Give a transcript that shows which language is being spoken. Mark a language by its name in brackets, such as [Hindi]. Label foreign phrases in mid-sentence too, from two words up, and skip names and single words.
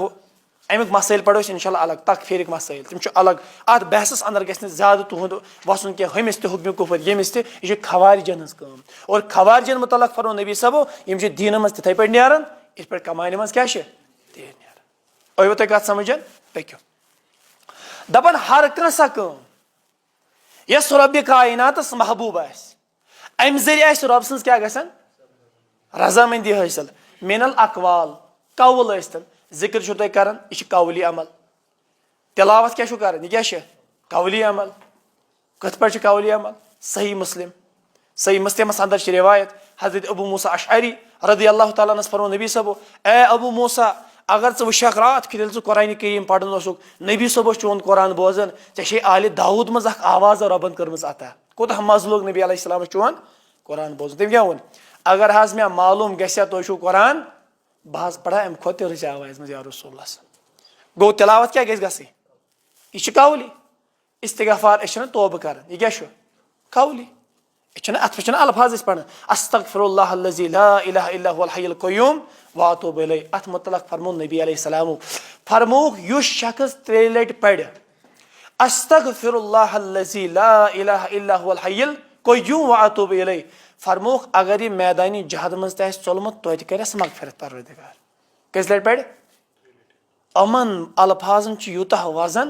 [Kashmiri] ہُہ امیُک مسٲیل پڑو أسۍ [Arabic] انشاء اللہ [Kashmiri] الگ تکفیٖرٕکۍ مسٲیل تِم چھِ الگ اتھ بحثس انٛدر گژھِ نہٕ زیادٕ تُہُنٛد وسُن کینٛہہ ہُمِس تہِ حُکمہِ کُفر ییٚمِس تہِ یہِ چھِ خوارجن ہٕنٛز کٲم اور خوارجن مُتعلق فرمو نبی صٲبو یِم چھِ دیٖنہٕ منٛز تِتھٕے پٲٹھۍ نیران یِتھ پٲٹھۍ کمانہِ منٛز کیاہ چھِ تیٖر نیران ٲیوٕ تۄہہِ کتھ سمجھ پٔکِو دپان ہر کانٛہہ سۄ کٲم یۄس رۄبہِ کایناتس محبوٗب آسہِ امہِ ذٔریعہٕ آسہِ رۄب سٕنٛز کیاہ گژھان رضامٔنٛدی حٲصِل [Arabic] من الاقوال [Kashmiri] قول ٲسۍتن ذِکر چھُو تُہۍ کران یہِ چھُ قولی عمل تِلاوت کیاہ چھُو کران یہِ کیاہ چھِ قولی عمل کِتھ پٲٹھۍ چھُ قولی عمل صحیح مسلمس اندر چھِ رِوایت حضرت ابو موسیٰ اشعری [Arabic] رضی اللہ تعالیٰ [Kashmiri] عنس فرمو نبی صٲبو اے ابو موسیٰ اگر ژٕ وٕچھکھ راتھ کیُتھ ییٚلہِ ژٕ قرآنہِ کریم پران اوسُکھ نبی صٲب اوس چون قرآن بوزان ژےٚ چھے آلہِ داوٗد منٛز اکھ آواز رۄبن کٔرمٕژ عطا کوٗتاہ مزٕ لوٚگ نبی علیہ السلامس چون قرآن بوزُن تٔمۍ کیاہ ووٚن اگر حظ مےٚ معلوٗم گژھِ ہا تُہۍ چھُو قرآن بہٕ حظ پرہا امہِ کھۄتہٕ تہِ رٕژِ آوازِ منٛز [Arabic] یا رسول اللہ [Kashmiri] گوٚو تِلاوت کیاہ گژھِ گژھٕنۍ یہِ چھِ قولی استغفار أسۍ چھِنہ توبہٕ کران یہِ کیاہ چھُ قولی أسۍ چھِنہ اتھ پٮ۪ٹھ چھِنہ الفاظ أسۍ پران [Arabic] استغفر اللہ الذی لا الہ الا هو الحی القیوم واتوب الیہ [Kashmiri] اتھ متعلق فرمو نبی علیہ السلامو فرموکھ یُس شخص 3 لٹہِ پرِ [Arabic] استغفر اللہ الذی لا الہ الا هو الحی القیوم واتوب الیہ [Kashmiri] فرموکھ اگر یہِ میدانہِ جہد منٛز تہِ آسہِ ژوٚلمُت توتہِ کرٮ۪س مغفرت پروردگار کٔژِ لٹہِ پرِ یِمن الفاظن چھُ یوٗتاہ وزن